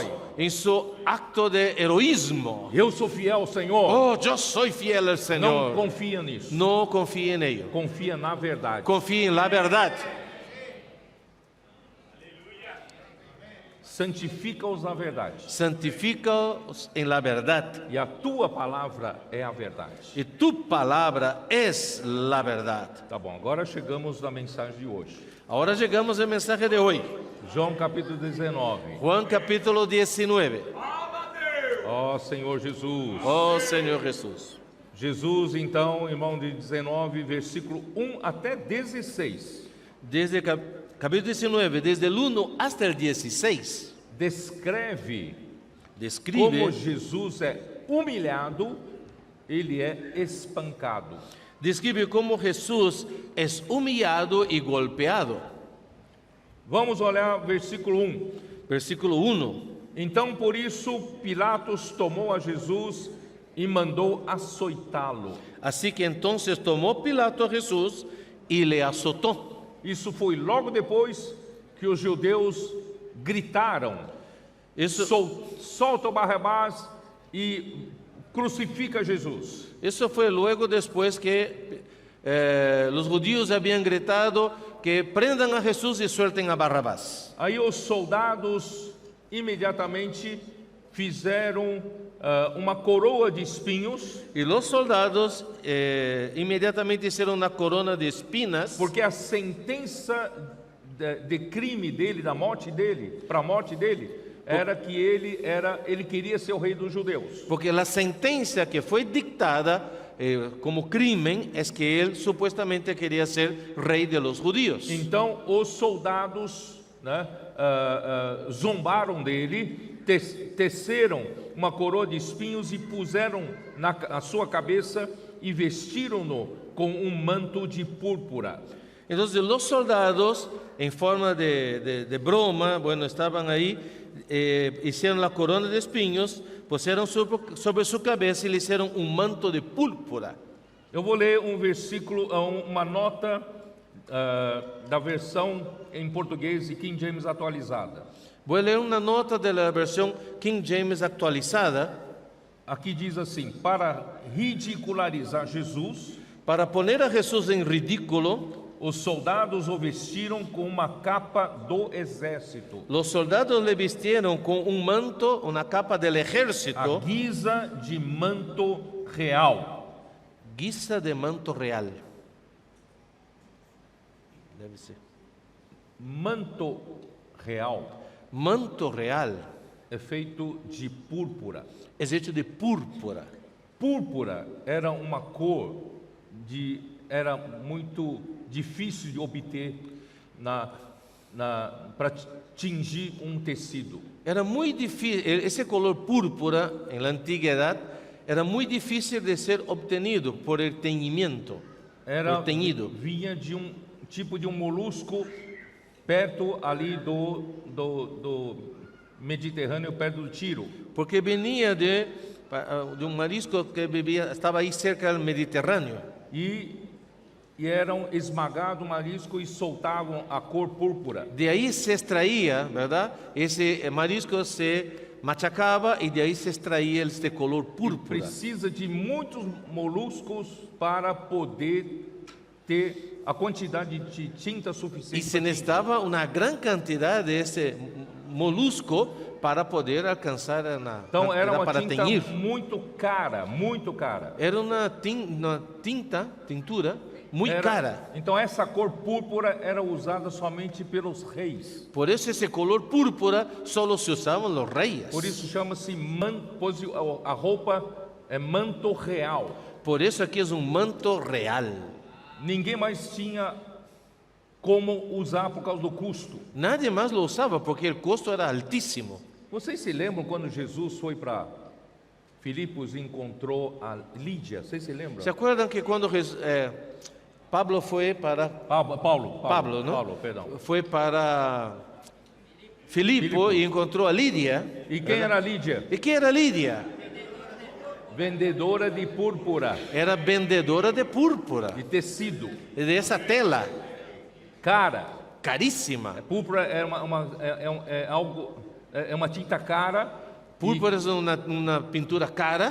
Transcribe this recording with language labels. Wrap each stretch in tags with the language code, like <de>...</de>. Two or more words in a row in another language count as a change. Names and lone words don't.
<es>en su acto de heroísmo.</es> <pt>Eu sou fiel ao Senhor.</pt> <es>Oh, yo soy fiel al</es> <pt>Não</pt> <es>Señor.</es> <pt>confia nisso.</pt> <es>No confíe en ello.</es> <pt>Confia na verdade.</pt> <es>Confíe en la verdad.</es> <pt>Santifica-os na verdade.</pt> <es>Santifícaos en la verdad.</es> <pt>E a tua palavra é a verdade.</pt> <es>Y tu palabra es la verdad.</es> <pt>Tá bom, agora chegamos na mensagem de hoje.</pt> <es>Ahora llegamos al mensaje de hoy.</es> <pt>João capítulo 19.</pt> <es>Juan capítulo 19.</es> <pt>Ó Senhor Jesus.</pt> <es>Oh Señor Jesús.</es> <pt>Jesus, então, irmão, de 19, versículo 1 até 16.</pt> <es>Desde capítulo 19, desde el 1 hasta el 16,</es> <pt>Descreve como</pt> <es>describe,</es> <pt>Jesus é humilhado, ele é espancado.</pt> <es>describe cómo Jesús es humillado y golpeado.</es> <pt>Vamos olhar versículo 1.</pt> <es>Versículo 1.</es> <pt>Então, por isso, Pilatos tomou a Jesus e mandou açoitá-lo.</pt> <es>Así que entonces tomó Pilato a Jesús y le azotó.</es> <pt>Isso foi logo depois que os judeus gritaram: solta o Barrabás e crucifica Jesus.</pt> <es>Eso fue luego después que los judíos habían gritado que prendan a Jesús y suelten a Barrabás.</es> <pt>Aí os soldados imediatamente fizeram uma coroa de espinhos,</pt> <es>Y los soldados inmediatamente hicieron una corona de espinas,</es> <pt>porque a sentença de crime dele, da morte dele, para a morte dele, era que ele queria ser o rei dos judeus.</pt> <es>porque la sentencia que fue dictada como crimen es que él supuestamente quería ser rey de los judíos.</es> <pt>Então os soldados, né, zombaram dele, teceram uma coroa de espinhos e puseram na sua cabeça e vestiram-no com um manto de púrpura.</pt> <es>Entonces los soldados, en forma de broma, bueno, estaban ahí, hicieron la corona de espinhos, pusieron sobre su cabeza y le hicieron un manto de púrpura.</es> <pt>Eu vou ler um versículo, uma nota da versão em português e King James atualizada.</pt> <es>Voy a leer una nota de la versión King James actualizada.</es> <pt>Aqui diz assim: para ridicularizar Jesus,</pt> <es>Para poner a Jesús en ridículo,</es> <pt>os soldados o vestiram com uma capa do exército,</pt> <es>los soldados le vistieron con un manto, una capa del</es> <pt>a</pt> <es>ejército,</es> <pt>guisa de manto real.</pt> <es>guisa de manto real. Debe ser.</es> <pt>Manto real</pt> <es>Manto real</es> <pt>é feito de púrpura.</pt> <es>es hecho de púrpura.</es> <pt>Púrpura era uma cor era muito difícil de obter para tingir um tecido.</pt> <es>Era muy difícil, ese color púrpura en la antigüedad era muy difícil de ser obtenido por el teñimiento, por teñido.</es> <pt>Vinha de um tipo de um molusco perto ali do Mediterrâneo, perto do Tiro.</pt> <es>Porque venía de un marisco que estaba ahí cerca del Mediterráneo.</es> <pt>E eram esmagados o marisco e soltavam a cor púrpura.</pt> <es>De ahí se extraía, ¿verdad? Ese marisco se machacaba y de ahí se extraía este color púrpura.</es> <pt>Precisa de muitos moluscos para poder ter a quantidade de tinta</pt> <es>Y</es> <pt>suficiente.</pt> <es>se necesitaba una gran cantidad de ese molusco para poder alcanzar</es> <pt>Então era uma</pt> <es>para</es> <pt>tinta</pt> <es>teñir.</es> <pt>muito cara, muito cara.</pt> <es>Era una tintura muy cara.</es> <pt>Então essa cor púrpura era usada somente pelos reis.</pt> <es>Por eso ese color púrpura solo se usaban los reyes.</es> <pt>Por isso chama-se a roupa é manto real.</pt> <es>Por eso aquí es un manto real.</es> <pt>Ninguém mais tinha como usar por causa do custo.</pt> <es>Nadie más lo usaba porque el costo era altísimo.</es> <pt>Vocês se lembram quando Jesus foi para Filipos e encontrou a Lídia? Vocês se lembram?</pt> <es>¿Se acuerdan que cuando Pablo fue para</es> <pt>Paulo,</pt> <es>¿no?</es> <pt>Paulo, perdão.</pt> <es>Fue para Filipo y encontró a Lidia?</es> <pt>E quem era Lídia?</pt> <es>¿Y qué era Lidia?</es> <pt>Vendedora de púrpura,</pt> <es>Era vendedora de púrpura,</es> <pt>de tecido,</pt> <es>de esa tela</es> <pt>cara.</pt> <es>carísima.</es> <pt>Púrpura é uma tinta cara.</pt> <es>Púrpura es una pintura cara.</es>